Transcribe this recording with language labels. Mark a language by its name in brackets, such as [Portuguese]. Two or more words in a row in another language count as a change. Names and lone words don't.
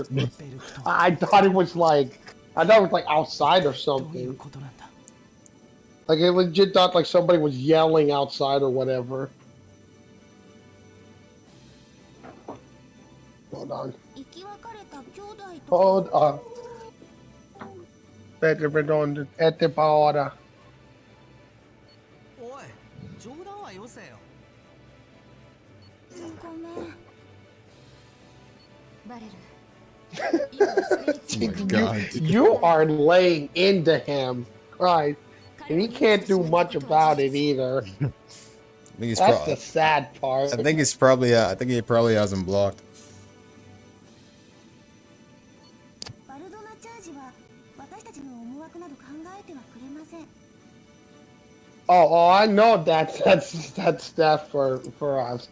[English] I thought it was like outside or something. Like I legit thought like somebody was yelling outside or whatever. Hold on. Hold on. [Spanish] Vete, perdón, pa' ahora. [Japanese] おい、冗談はよせよ。ごめん。バレる。 [English] You are laying into him, right? And he can't do much about it either. I think he's That's the sad part. I think he's probably. I think he probably has him blocked. Oh, I know that's that for us.